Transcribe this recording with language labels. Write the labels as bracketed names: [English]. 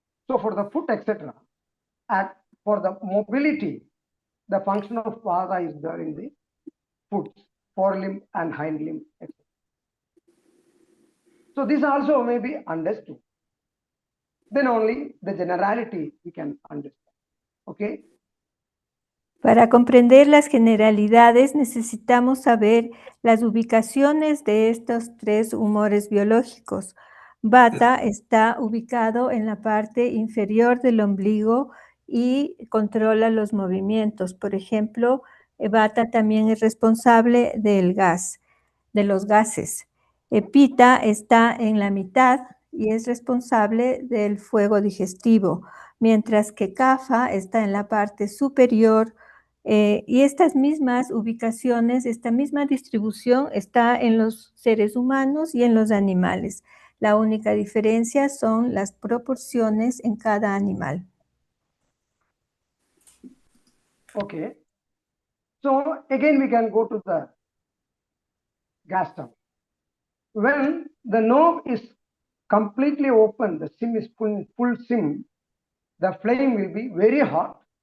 [English] So for the foot, etc., and for the mobility, the function of vata is there in the foot, forelimb and hind limb, etc. So this also may be understood. Then only the generality we can understand. Okay. [Spanish] Para comprender las generalidades necesitamos saber las ubicaciones de estos tres humores biológicos. Vata está ubicado en la parte inferior del ombligo y controla los movimientos. Por ejemplo, Vata también es responsable del gas, de los gases. Pitta está en la mitad y es responsable del fuego digestivo, mientras que Kapha está en la parte superior. Y estas mismas ubicaciones, esta misma distribución está en los seres humanos y en los animales. La única diferencia son las proporciones en cada animal. [English] Okay. So again we can go to the gas stove. When the knob is completely open, the sim is full sim, the flame will be very hot.